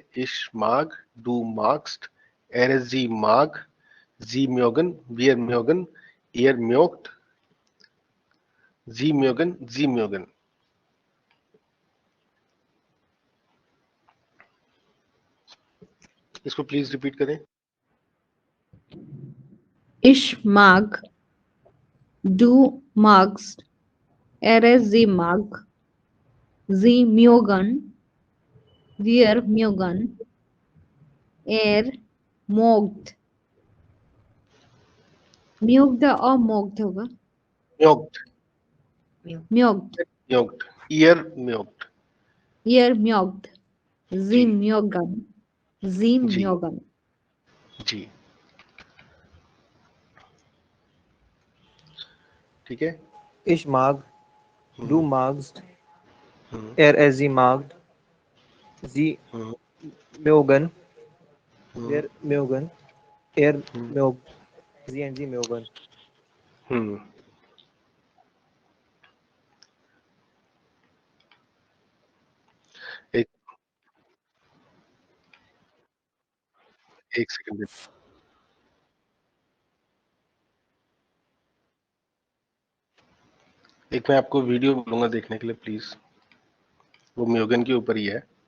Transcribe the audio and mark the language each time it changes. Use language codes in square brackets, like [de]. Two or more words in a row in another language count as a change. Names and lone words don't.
[de] ich mag, du magst, er sie mag, sie mögen, wir mögen, ihr mögt, sie mögen, sie mögen. [hi] इसको प्लीज रिपीट करें। [de] Ich mag, du magst, sie mag, sie mögen, wir mögen, mögt, mögt और मोग्ड होगा, म्योक्ट, म्योग्ड, mögt, ihr mögt, ihr mögt, sie जी mögen, sie जी mögen, [hi] जी, ठीक है। [de] Ich mag, du magst, हम्म, sie mag, sie हम्म, mögen, हम्म, wir mögen, mögt, sie and sie mögen. हम्म। [hi] एक एक सेकंड, एक मैं आपको वीडियो बोलूंगा देखने के लिए प्लीज, वो म्योगन के ऊपर ही है।